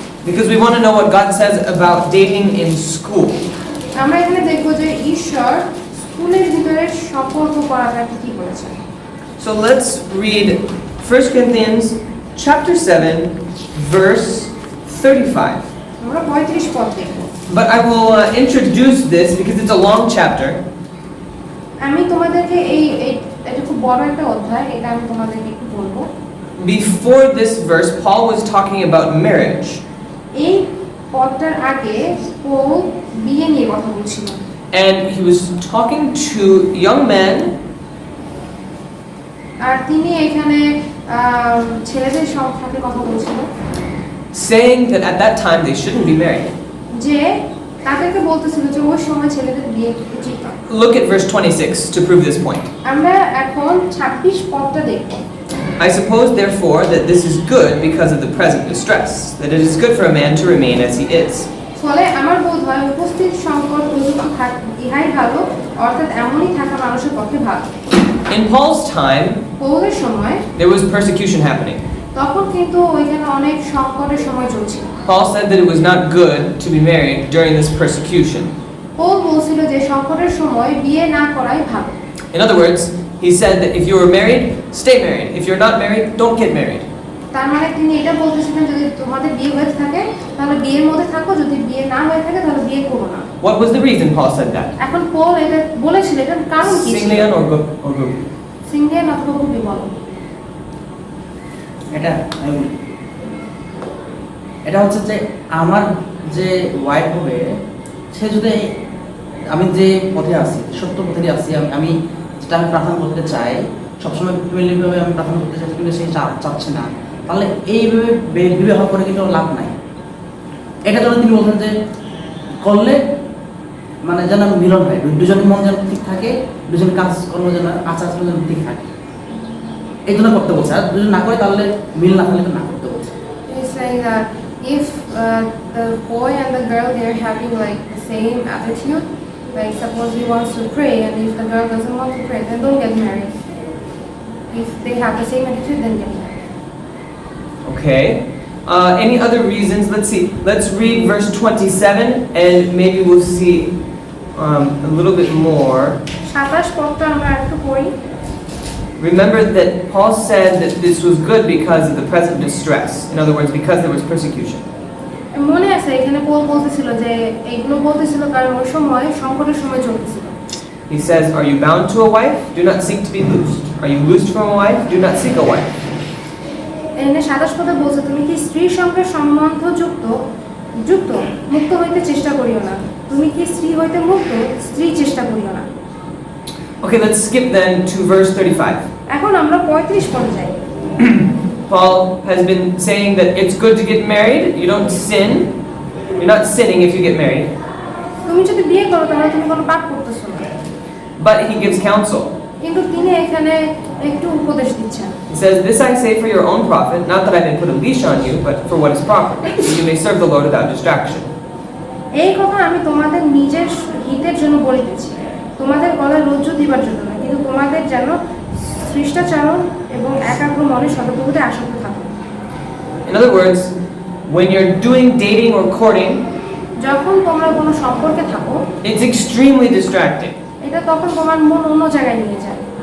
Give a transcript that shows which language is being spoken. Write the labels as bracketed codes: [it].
[en] because we want to know what God says about dating in school. [bn] আমরা এখানে দেখব যে ঈশ্বর স্কুলের ভিতরে সম্পর্ক করাটা কি বলেছেন। [en] So let's read 1 Corinthians chapter 7 verse 35. [bn] আমরা 35 পদ দেখব। [en] But I will introduce this because it's a long chapter. [bn] আমি তোমাদেরকে এটা খুব বড় একটা অধ্যায়, এটা আমি তোমাদেরকে একটু বলবো। [en] Before this verse, Paul was talking about marriage. [bn] এই পদটার আগে পৌল বিয়ে নিয়ে কথা বলছিল। [en] And he was talking to young men [bn] আর তিনি এখানে ছেলেদের সাথে কথা বলছিল, [en] saying that at that time they shouldn't be married. [bn] যে তাদেরকে বলতেছিল যে ওই সময় ছেলেদের বিয়ে উচিত না। [en] Look at verse 26 to prove this point. [bn] আমরা এখন 26 পদটা দেখব। [en] I suppose therefore that this is good because of the present distress, that it is good for a man to remain as he is. [bn] ফলে আমার বোধ হয় উপস্থিত সংকট প্রযুক্তি ইহাই ভালো, অর্থাৎ এমনই থাকা মানুষের পক্ষে ভালো। [en] In Paul's time, [bn] পৌলের সময় [en] there was persecution happening. [bn] তখন কিন্তু ওইখানে অনেক সংকটের সময় চলছিল। [en] Paul said that it was not good to be married during this persecution. [bn] Paul বলছিল যে সংকটের সময় বিয়ে না করাই ভালো। [en] In other words, he said that if you are married, stay married. If you're not married, don't get married. [bn] তার মানে তিনি এটা বলতেছিলেন যদি তোমাদের বিয়ে হয়ে থাকে তাহলে বিয়ের মধ্যে থাকো, যদি বিয়ে না হয়ে থাকে তাহলে বিয়ে করো না। [en] What was the reason Paul said that? [bn] এখন পৌল এটা বলেছিল, এটার কারণ কি ছিল? [en] Singlian or Gupi? [bn] সিঙ্গেল অথবা খুবই বলো। এটা আমি বলি। এটা হচ্ছে যে আমার যে ওয়াইফ হবে, সে যদি আমি যে পথে আছি, সত্য পথে আছি, আমি যেটা আমি প্রার্থনা করতে চাই, সবসময় ফ্যামিলিভাবে আমি প্রার্থনা করতে চাই, কিন্তু সে চাচ্ছে না, তাহলে এইভাবে বিবাহ করে কিন্তু লাভ নাই। এটা জন্য তিনি বলছেন যে করলে মানে যেন মিলন হয়, দুজনের মন যেন ঠিক থাকে, দুজনের কাজ কর্ম যেন আচার আচরণ যেন ঠিক থাকে, এই জন্য করতে বলছে। আর দুজন না করে তাহলে মিল না থাকলে তো না করতে বলছে। [en] He's saying that if the boy and the girl, they're having like the same attitude, like suppose he wants to pray and if the girl doesn't want to pray, then don't get married. If they have the same attitude, then get married. Okay. Any other reasons? Let's see. Let's read verse 27 and maybe we'll see a little bit more. [bn] 27 পদটা আমরা একটু পড়ি। [en] Remember that Paul said that this was good because of the present distress. In other words, because there was persecution. [bn] মনে আছে এখানে Paul বলতেছিল যে এইগুলো বলতেছিল কারণ ওই সময় সংকটের সময় চলতেছিল। [en] He says, "Are you bound to a wife? Do not seek to be loosed. Are you loosed from a wife? Do not seek a wife." [bn] এখানে 27 পদে বলছে তুমি কি স্ত্রীর সঙ্গে সম্বন্ধ যুক্ত মুক্ত হইতে চেষ্টা করিও না, তুমি কি স্ত্রী হইতে মুক্ত, স্ত্রী চেষ্টা করিও না। [en] Okay, let's skip then to verse 35. [bn] এখন আমরা 35 পদে যাই। [en] Paul has been saying that it's good to get married. You don't sin. You're not sinning if you get married. [bn] তুমি যদি বিয়ে করো তাহলে তুমি কোনো পাপ করতেছো না। [en] But he gives counsel. [bn] কিন্তু তিনি এখানে একটু উপদেশ দিচ্ছেন। [en] He says, "This I say for your own profit, not that I may put a leash on you, but for what is proper, that you may serve the Lord without distraction." [bn] এই কথা আমি তোমাদের নিজের হিতের জন্য বলিতেছি, তোমাদের গলায় রজ্জু দিবার জন্য না, কিন্তু তোমাদের যেন শিষ্টাচারণ এবং একাগ্র মনে সতপ্রভুতে আসক্ত থাকো। [en] In other words, when you're doing dating or courting, [bn] যখন তোমরা কোনো সম্পর্কে থাকো, [en] it's extremely distracting. [bn] এটা তখন তোমার মন অন্য জায়গায় নিয়ে যায়,